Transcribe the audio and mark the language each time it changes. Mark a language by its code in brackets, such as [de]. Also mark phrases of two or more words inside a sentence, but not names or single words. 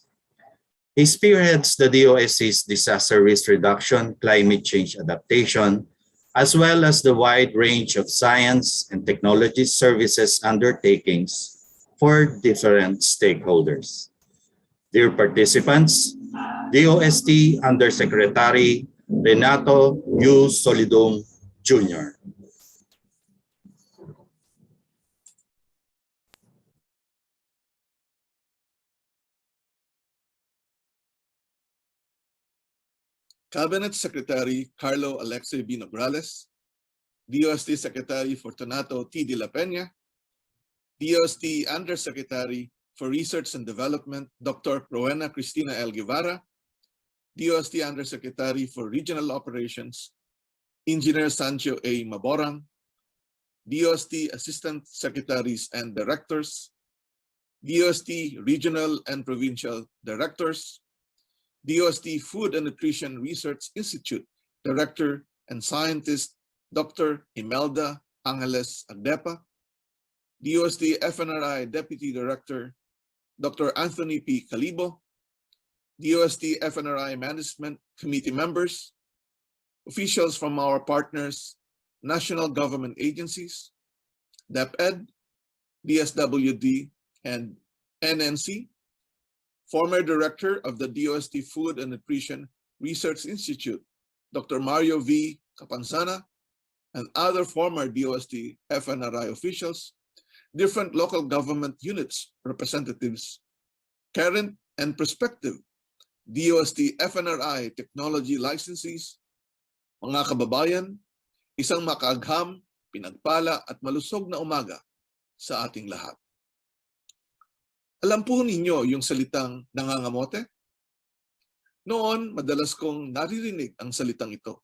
[en] He spearheads the DOST's disaster risk reduction, climate change adaptation, as well as the wide range of science and technology services undertakings for different stakeholders. Dear participants, DOST Undersecretary Renato U. Solidum Jr. Cabinet Secretary Carlo Alexei B. Nograles, DOST Secretary Fortunato T. de la Peña, DOST Undersecretary for Research and Development Dr. Rowena Cristina L. Guevara, DOST Undersecretary for Regional Operations Engineer Sancho A. Maborang, DOST Assistant Secretaries and Directors, DOST Regional and Provincial Directors, DOST Food and Nutrition Research Institute Director and Scientist Dr. Imelda Angeles Agdepa, DOST FNRI Deputy Director Dr. Anthony P. Calibo, DOST FNRI Management Committee members, officials from our partners, national government agencies, DepEd, DSWD, and NNC, former director of the DOST Food and Nutrition Research Institute, Dr. Mario V. Capanzana, and other former DOST FNRI officials, different local government units representatives, current and prospective DOST FNRI technology licensees, [tl] mga kababayan, isang makaagham, pinagpala at malusog na umaga sa ating lahat. Alam po ninyo yung salitang nangangamote? Noon, madalas kong naririnig ang salitang ito.